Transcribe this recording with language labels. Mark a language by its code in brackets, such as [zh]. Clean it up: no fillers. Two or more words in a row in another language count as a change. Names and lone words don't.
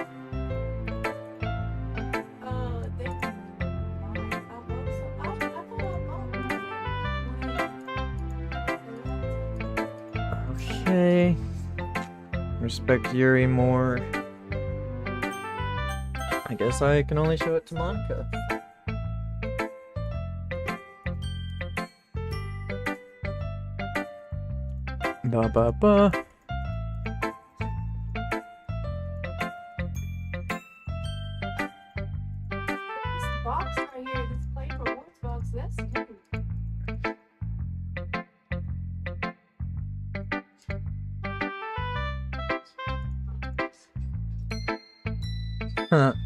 [en] Okay. Respect Yuri more. I guess I can only show it to Monica. Ba ba ba. This box right here, this paper works box, that's new. Huh.